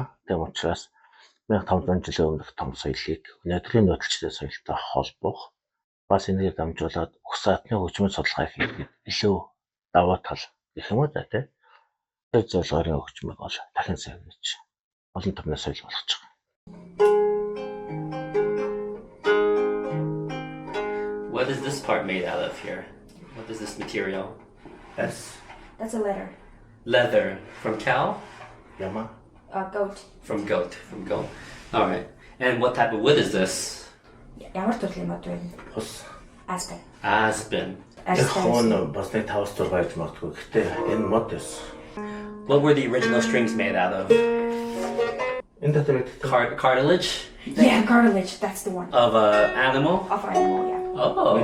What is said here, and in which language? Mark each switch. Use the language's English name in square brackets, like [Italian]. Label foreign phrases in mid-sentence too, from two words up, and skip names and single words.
[Mongolian] Тийм учраас 1500 жилийн өмнөх том соёлыг өнөөдрийн нүүдэлчтэй соёлтой холбох бас энийг дамжуулаад угсаатны хөгжмийн судалгаа хийхэд илүү даваа тал гэх юм уу да тийм. Тэр зорилгын хөгжмийг бол дахин сэргийж олон төрлийн соёл болгож байгаа. [English] What is this part made out of here? What is this material? That's That's a letter. Leather from cow? [Mongolian] Yama. [English] Goat. From goat. From goat. All right. And what type of wood is this? [Mongolian] Ямар төрлийн мод вэ? Хус. [English] Aspen. Aspen. [Mongolian] Хон бас нэг 5-6 байж магадгүй. Гэхдээ энэ мод эс. [English] What were the original strings made out of? [Mongolian] Энэ дотор гэдэг [English] Cartilage Yeah, cartilage. That's the one. of an animal? Of animal, yeah. Oh.